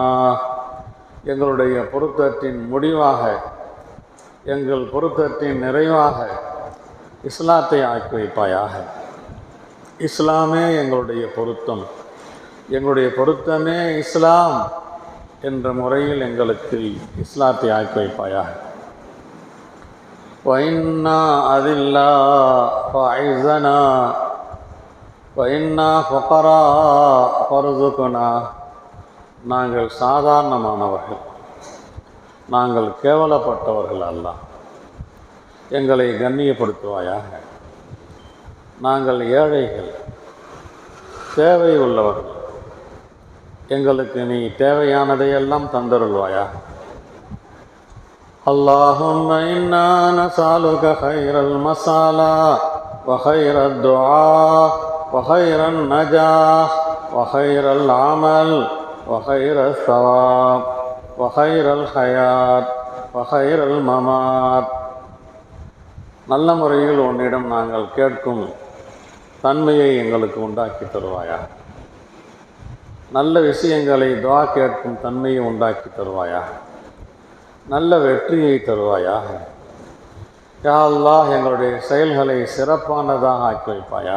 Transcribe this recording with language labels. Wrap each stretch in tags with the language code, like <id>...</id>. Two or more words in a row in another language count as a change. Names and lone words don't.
<ta>எங்களுடைய பொருத்தத்தின் முடிவாக, எங்கள் பொருத்தத்தின் நிறைவாக இஸ்லாத்தை ஆக்கி வைப்பாயாக. இஸ்லாமே எங்களுடைய பொருத்தம், எங்களுடைய பொருத்தமே இஸ்லாம் என்ற முறையில் எங்களுக்கு இஸ்லாத்தை ஆக்கி வைப்பாயாக.</ta> <ar>وإنا أذلا فأعزنا وإنا فقراء فارزقنا.</ar> <ta>நாங்கள் சாதாரணமானவர்கள், நாங்கள் கேவலப்பட்டவர்கள் அல்ல. எங்களை கண்ணியப்படுத்துவாயாக. நாங்கள் ஏழைகள், தேவை உள்ளவர்கள். எங்களுக்கு நீ தேவையானதையெல்லாம் தந்தருள்வாயாக.</ta> <ar>اللهم إنا نسألك خير المسألة وخير الدعاء وخير النجاح وخير العمل وخير الثواب وخير الحياة وخير الممات.</ar> <ta>நல்ல முறையில் உன்னிடம் நாங்கள் கேட்கும் தன்மையை எங்களுக்கு உண்டாக்கி தருவாயா. நல்ல விஷயங்களை துஆ கேட்கும் தன்மையை உண்டாக்கி தருவாயா. நல்ல வெற்றியை தருவாயாக.</ta> <ar>يا الله,</ar> <ta>எங்களுடைய செயல்களை சிறப்பானதாக ஆக்கி வைப்பாயாக.</ta>